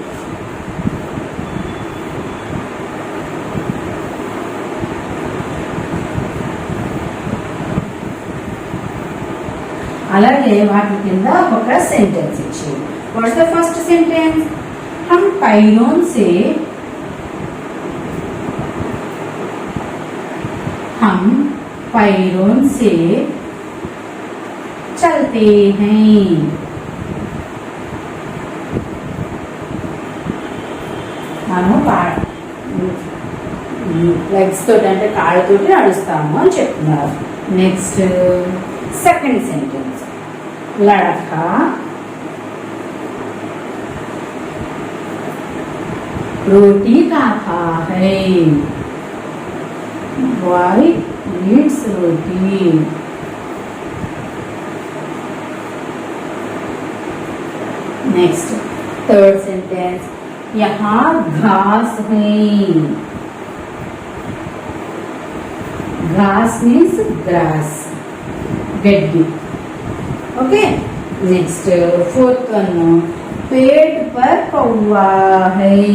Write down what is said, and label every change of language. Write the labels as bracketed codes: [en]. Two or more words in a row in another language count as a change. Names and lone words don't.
[te] అలాగే వాటి కింద ఒక సెంటెన్స్ ఇచ్చారు. [en] What's the first sentence? [hi] हम पैरों से चलते हैं. [te] మనం లెగ్స్ తోటి అంటే కాళ్ళతోటి నడుస్తాము అని చెప్తున్నారు. [en] Next second sentence, [hi] లడకా रोटी खाता है. [en] Boy eats roti. Next, third sentence, [hi] यहाँ घास है. [en] घास means grass, [te] गड्डी. [en] ओके. Next fourth one, [hi] पेट पर कौवा है.